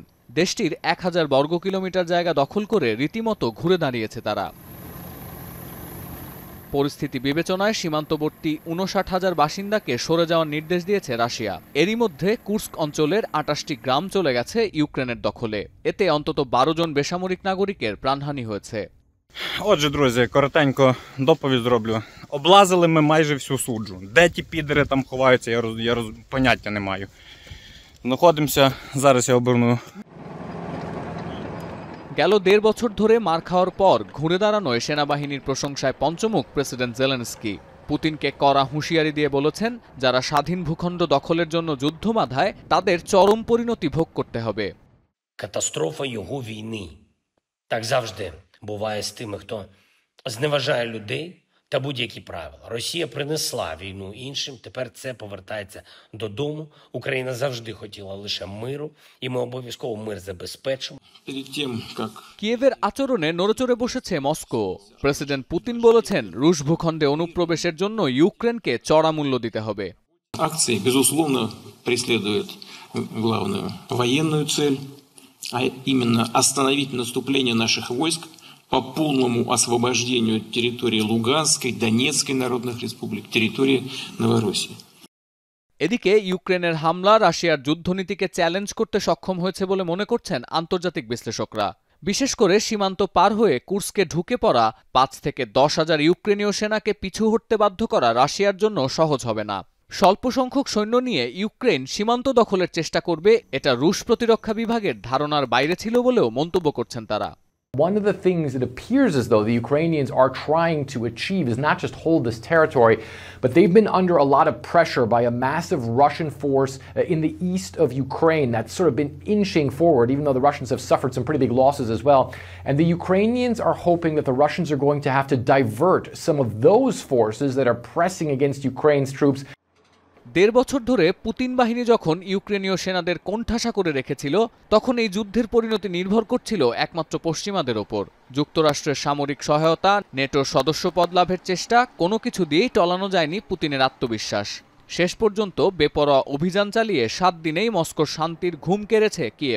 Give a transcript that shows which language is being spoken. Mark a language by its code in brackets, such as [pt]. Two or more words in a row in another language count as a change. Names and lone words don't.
[bn] দেশটির ১,০০০ বর্গ কিলোমিটার জায়গা দখল করে রীতিমতো ঘুরে দাঁড়িয়েছে তারা। পরিস্থিতি বিবেচনায় সীমান্তবর্তী ৫৯,০০০ বাসিন্দাকে সরে যাওয়ার নির্দেশ দিয়েছে রাশিয়া। এরই মধ্যে কুর্স্ক অঞ্চলের ২৮টি গ্রাম চলে গেছে ইউক্রেনের দখলে। এতে অন্তত ১২ জন বেসামরিক নাগরিকের প্রাণহানি হয়েছে। [uk] Отже, друзі, коротенько доповідь зроблю. Облазили ми майже всю суджу. Де ті підери там ховаються, я поняття не маю. Знаходимося, зараз я оберну. [bn] গেল ১.৫ বছর ধরে মার খাওয়ার পর ঘুরে দাঁড়ানোয় সেনাবাহিনীর প্রশংসায় পঞ্চমুখ প্রেসিডেন্ট জেলেনস্কি। পুতিনকে কড়া হুঁশিয়ারি দিয়ে বলেছেন, যারা স্বাধীন ভূখণ্ড দখলের জন্য যুদ্ধ বাঁধায় তাদের চরম পরিণতি ভোগ করতে হবে। [uk] Катастрофа його війни. Так завжди буває з тими, хто зневажає людей та будь-які правила. Росія принесла війну іншим, тепер це повертається додому. Україна завжди хотіла лише миру, і ми обов'язково мир забезпечимо. [bn] কিয়েভের আচরণে নড়েচড়ে বসেছে মস্কো। প্রেসিডেন্ট পুতিন বলেছেন, রুশ ভূখণ্ডে অনুপ্রবেশের জন্য ইউক্রেনকে চড়া মূল্য দিতে হবে। [ru] Акции, безусловно, преследуют главную военную цель, а именно остановить наступление наших войск по полному освобождению территории Луганской, Донецкой народных республик, территории Новороссии. [bn] এদিকে ইউক্রেনের হামলা রাশিয়ার যুদ্ধনীতিকে চ্যালেঞ্জ করতে সক্ষম হয়েছে বলে মনে করছেন আন্তর্জাতিক বিশ্লেষকরা। বিশেষ করে সীমান্ত পার হয়ে কুর্স্কে ঢুকে পড়া ৫ থেকে ১০,০০০ ইউক্রেনীয় সেনাকে পিছু হটতে বাধ্য করা রাশিয়ার জন্য সহজ হবে না। স্বল্প সংখ্যক সৈন্য নিয়ে ইউক্রেন সীমান্ত দখলের চেষ্টা করবে, এটা রুশ প্রতিরক্ষা বিভাগের ধারণার বাইরে ছিল বলেও মন্তব্য করছেন তারা। [en] One of the things it appears as though the Ukrainians are trying to achieve is not just hold this territory, but they've been under a lot of pressure by a massive Russian force in the east of Ukraine that's sort of been inching forward, even though the Russians have suffered some pretty big losses as well. And the Ukrainians are hoping that the Russians are going to have to divert some of those forces that are pressing against Ukraine's troops. [bn] ১.৫ বছর ধরে পুতিন বাহিনী যখন ইউক্রেনীয় সেনাদের কোণঠাসা করে রেখেছিল, তখন এই যুদ্ধের পরিণতি নির্ভর করছিল একমাত্র পশ্চিমাদের ওপর। যুক্তরাষ্ট্রের সামরিক সহায়তা, নেটোর সদস্যপদ লাভের চেষ্টা, কোনো কিছু দিয়েই টলানো যায়নি পুতিনের আত্মবিশ্বাস। শেষ পর্যন্ত বেপরোয়া অভিযান চালিয়ে ৭ দিনেই মস্কোর শান্তির ঘুম কেড়েছে কিয়েভ।